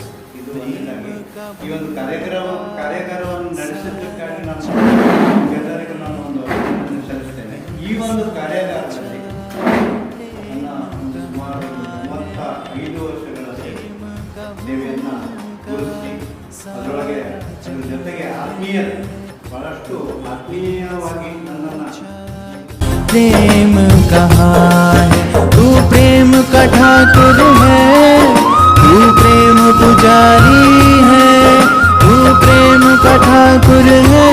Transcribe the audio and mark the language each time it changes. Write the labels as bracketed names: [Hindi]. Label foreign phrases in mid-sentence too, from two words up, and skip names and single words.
[Kannada] ಇದು ಒಂದಾಗಿ ಈ ಒಂದು ಕಾರ್ಯಾಗಾರವನ್ನು ನಡೆಸಿದ್ದಕ್ಕಾಗಿ ನಾನು ಎಲ್ಲರಿಗೂ ನಾನು ಒಂದು ಅಭಿನಂದನೆ ಸಲ್ಲಿಸ್ತೇನೆ. ಈ ಒಂದು ಕಾರ್ಯಾಗಾರದಲ್ಲಿ ನನ್ನ ಸುಮಾರು 35 ವರ್ಷಗಳ ಸೇವೆಯನ್ನು ತೋರಿಸಿ ಅದರೊಳಗೆ ಅದ್ರ ಜೊತೆಗೆ ಬಹಳಷ್ಟು ಆತ್ಮೀಯವಾಗಿ ನನ್ನನ್ನು [Hindi] प्रेम कहाँ है तू प्रेम का ठाकुर है। तू प्रेम पुजारी है तू प्रेम का ठाकुर